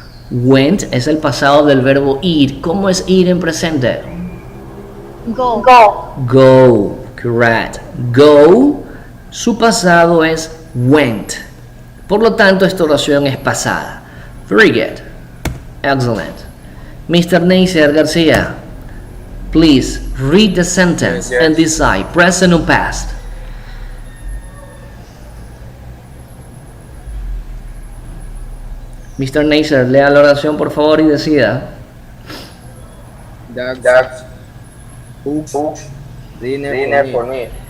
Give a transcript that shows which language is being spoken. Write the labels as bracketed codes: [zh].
[es] Went es el pasado del verbo ir. ¿Cómo es ir en presente? [en] Go. Go, correct. Go, [es] su pasado es [en] went. [es] Por lo tanto, esta oración es pasada. [en] Very good. Excellent. Mr. Neisser Garcia, please read the sentence and decide, present or past. Mr. [es] Neisser, lea la oración por favor y decida. [en] That's cooks dinner for me.